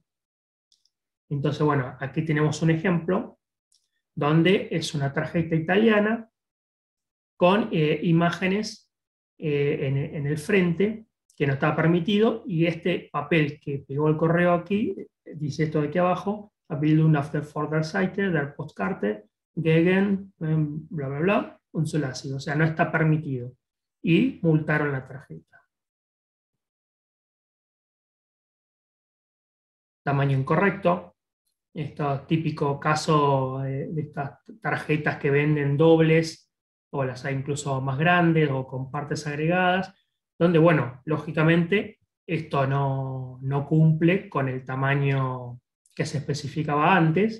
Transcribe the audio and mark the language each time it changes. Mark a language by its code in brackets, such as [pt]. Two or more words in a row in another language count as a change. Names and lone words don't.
[es] Entonces, bueno, aquí tenemos un ejemplo donde es una tarjeta italiana con imágenes en el frente, que no estaba permitido, y este papel que pegó el correo aquí, dice esto de aquí abajo, [de] Abbildung auf der Vorderseite der Postkarte gegen bla bla bla, unzulässig, [es] o sea, no está permitido, y multaron la tarjeta. Tamaño incorrecto. Esto típico caso de estas tarjetas que venden dobles, o las hay incluso más grandes o con partes agregadas, donde, bueno, lógicamente esto no cumple con el tamaño que se especificaba antes.